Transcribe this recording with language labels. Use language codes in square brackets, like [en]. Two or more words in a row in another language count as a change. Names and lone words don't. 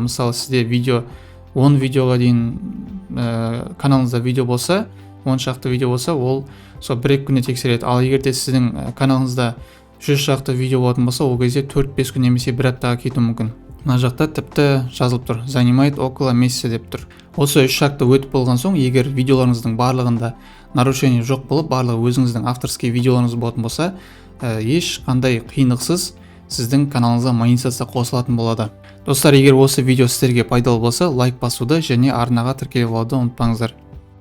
[kk] Мысалы, сізде 10 видеоға дейін каналыңызда видео болса, 10 шақты видео болса, ол сол 1-2 күнде тексереді. Ал егер де сіздің каналыңызда 100 шақты видео болатын болса, ол кезде 4-5 күн немесе 1 аптаға кетуі мүмкін. Мына жақта тіпті жазылып тұр, [ru] занимает около месяца [kk] деп тұр. Осы 3 шақты өтіп болған соң, егер видеоларыңыздың барлығында нарушение жоқ болып, барлығы өзіңіздің авторский видеоларыңыз болатын болса, еш қандай қиындықсыз сіздің каналыңызға монетизация қосылатын болады. Достар, егер осы видео сіздерге пайдалы болса, лайк басуды және арнаға тіркеліп алуды ұмытпаңыздар.